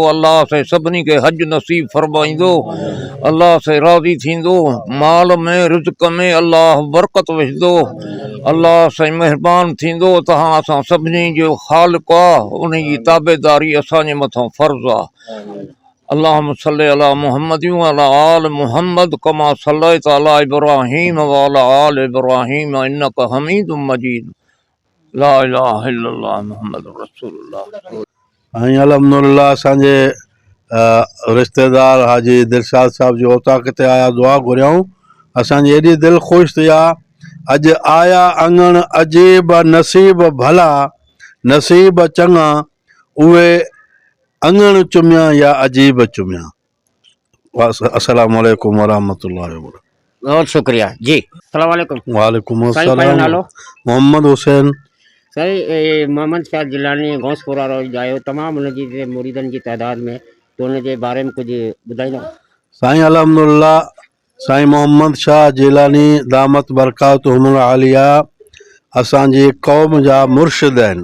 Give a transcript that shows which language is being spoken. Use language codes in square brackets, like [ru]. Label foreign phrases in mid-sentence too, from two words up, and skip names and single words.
[sd] अल्लाह से सभिनी खे हज नसीब फरमाईंदो। अल्लाह से राज़ी थींदो। माल में रिज़्क़ में अल्लाह बरकत विझंदो। अल्लाह से महिरबान थींदो। तव्हां असां सभिनी जो ख़ालिक़ आहे, उन जी ताबेदारी असांजे मथां फ़र्ज़ आहे। [ar] اللهم صل على محمد وعلى آل محمد كما صليت على إبراهيم وعلى آل إبراهيم إنك حميد مجيد. لا إله إلا الله محمد رسول الله. [sd] अल्हम्दुलिल्लाह असांजे रिश्तेदार हाजी दिलशाद साहब जो औताक ते आया, दुआ घुरियऊं। असांजी एॾी दिलि ख़ुशि थी आहे। अॼु आया अंगण अजीब, नसीब भला, नसीब चङा, उहे अंगण चुमिया या अजीब चुमिया। [ar] السلام عليكم ورحمة الله وبركاته. [ur] بہت شکریہ جی. [ar] السلام عليكم. [ur] वालेकुम साईं अस्सलाम। [sd] नालो मोहम्मद हुसैन। साईं मोहम्मद शाह जिलानी गोसपुर वारो आयो, तमामु उनजी मुरीदनि जी तइदाद में, तो उन जे बारे में कुझु ॿुधाईंदो? साईं अल्हम्दुलिल्लाह, साईं मोहम्मद शाह जिलानी [ar] دامت بركاتهم العالية [sd] असांजी क़ौम जा मुर्शिद आहिनि।